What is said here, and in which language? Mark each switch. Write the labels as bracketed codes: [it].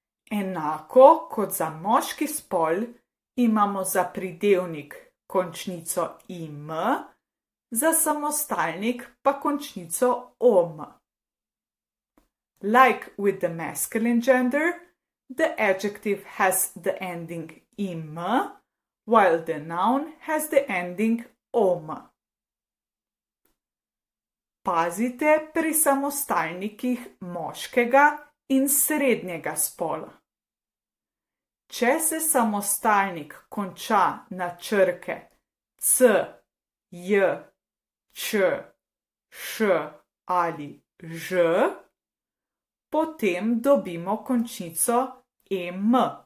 [sl] Enako kot za moški spol imamo za pridevnik končnico im, za samostalnik pa končnico om. [en] Like with the masculine gender, the adjective has the ending im, while the noun has the ending om. [sl] Pazite pri samostalnikih moškega in srednjega spola. Če se samostalnik konča na črke c, j, č, š ali ž, potem dobimo končnico em.